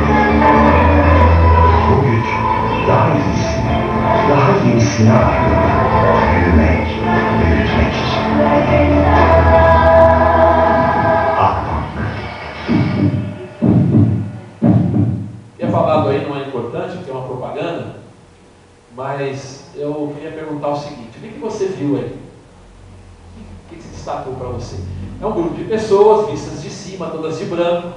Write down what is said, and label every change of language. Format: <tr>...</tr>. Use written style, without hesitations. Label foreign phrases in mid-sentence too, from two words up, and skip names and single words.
<tr>Bu güç daha iyisini arıyor. Büyümek, büyütmek için. Akbank.</tr> <pt>O que é falado aí não é importante, porque é uma propaganda, mas eu queria perguntar o seguinte: o que você viu aí? O que se destacou para você? É um grupo de pessoas vistas de cima, todas de branco.</pt>